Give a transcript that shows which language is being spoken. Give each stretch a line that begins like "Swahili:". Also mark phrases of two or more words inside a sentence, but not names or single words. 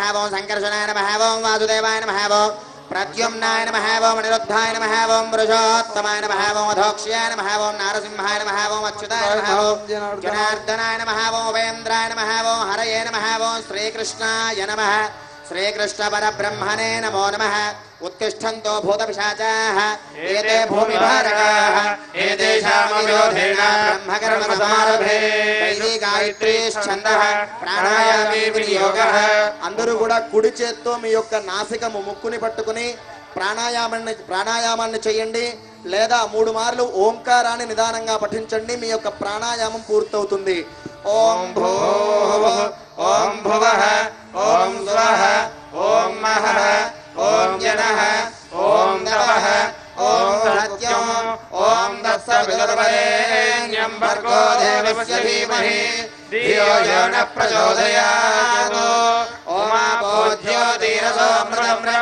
Sanskrit: ఓం సంకర్షణాయ నమః ఓం వాసుదేవాయ నమః ఓం ప్రద్యుమ్నాయ నమః ఓం అనిరుద్ధాయ నమః ఓం పురుషోత్తమాయ నమః ఓం అధోక్ష్యాయ నమః ఓం నారసింహాయ నమః ఓం అచ్యుతాయ నమః ఓం జనార్దనాయ నమః ఓం ఉపేంద్రాయ నమః ఓం హరయే నమః ఓం శ్రీకృష్ణాయ నమః శ్రీకృష్ణ పరబ్రహ్మణే నమో నమః उत्तिष्ठन्तो भूतपिशाचाः एते भूमिभारकाः एतेषामविरोधेन ब्रह्मकर्मसमारभे गायत्री छन्दः प्राणायामे विनियोगः
Telugu: అందరూ కూడా కుడి చేత్తో మీ యొక్క నాసికము ముక్కుని పట్టుకుని ప్రాణాయామాన్ని చేయండి లేదా 3 మార్లు ఓంకారాన్ని నిదానంగా పఠించండి మీ యొక్క ప్రాణాయామం పూర్తవుతుంది
Sanskrit: ఓం భూః ఓం భువః ఓం స్వః ఓం మహః ఓం జనః ఓం తపః ఓం సత్యం ఓం తత్సవితుర్వరేణ్యం భర్గో దేవస్య ధీమహి ధియో యో న ప్రచోదయాత్ ఓం ఆపో జ్యోతిరసోమృతం